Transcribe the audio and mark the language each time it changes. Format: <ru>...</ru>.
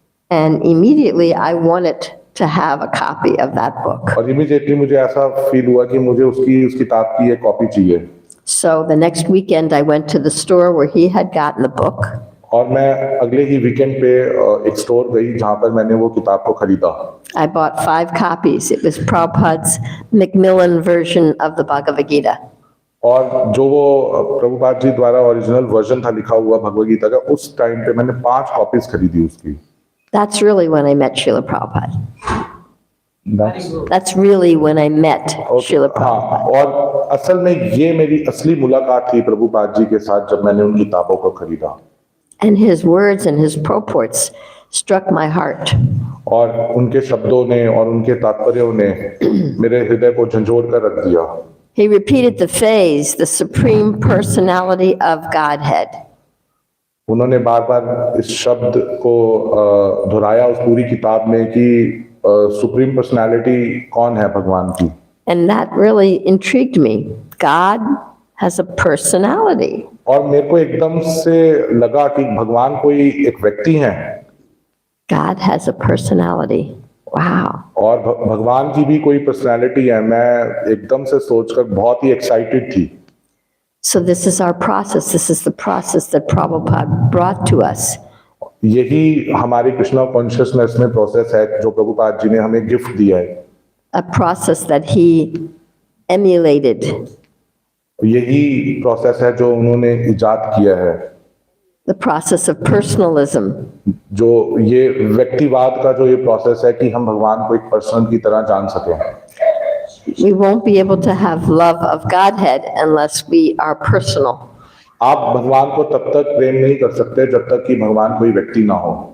<en>And immediately I wanted to have a copy of that book.</en> <hi>और immediately मुझे ऐसा feel हुआ कि मुझे उस किताब की एक कॉपी चाहिए।</hi> <en>So the next weekend I went to the store where he had gotten the book.</en> <hi>और मैं अगले ही वीकेंड पे एक स्टोर गई जहां पर मैंने वो किताब को खरीदा।</hi> <en>I bought 5 copies. It was Prabhupada's Macmillan version of the Bhagavad Gita.</en> <hi>और जो वो प्रभुपाद जी द्वारा ओरिजिनल वर्जन था लिखा हुआ भगवद गीता का, उस टाइम पे मैंने 5 कॉपीज खरीदी उसकी।</hi> <en>That's really when I met Srila Prabhupada. That's really when I met Srila Prabhupada.</en> <hi>और असल में ये मेरी असली मुलाकात थी प्रभुपाद जी के साथ जब मैंने उन किताबों को खरीदा।</hi> <en>And his words and his purports struck my heart.</en> <hi>और उनके शब्दों ने और उनके तात्पर्यों ने मेरे हृदय को झंझोर कर रख दिया।</hi> <en>He repeated the phrase, the Supreme Personality of Godhead.</en> <hi>उन्होंने बार-बार इस शब्द को दोहराया उस पूरी किताब में कि सुप्रीम पर्सनालिटी कौन है भगवान की।</hi> <en>And that really intrigued me. God has a personality.</en> <hi>और मेरे को एकदम से लगा कि भगवान कोई एक व्यक्ति हैं।</hi> <en>God has a personality. Wow.</en> <hi>और भगवान की भी कोई पर्सनालिटी है। मैं एकदम से सोचकर बहुत ही एक्साइटेड थी।</hi> <en>So this is our process. This is the process that Prabhupada brought to us.</en> <hi>यही हमारी कृष्णा कॉन्शियसनेस में प्रोसेस है जो प्रभुपाद जी ने हमें गिफ्ट दिया है.</hi> <en>A process that he emulated.</en> <hi>यही प्रोसेस है जो उन्होंने इजाद किया है.</hi> <en>The process of personalism.</en> <hi>जो ये व्यक्तिवाद का जो ये प्रोसेस है कि हम भगवान को एक पर्सन की तरह जान सकें.</hi> <en>We won't be able to have love of Godhead unless we are personal.</en> <hi>आप भगवान को तब तक प्रेम नहीं कर सकते जब तक कि भगवान कोई व्यक्ति ना हो.</hi>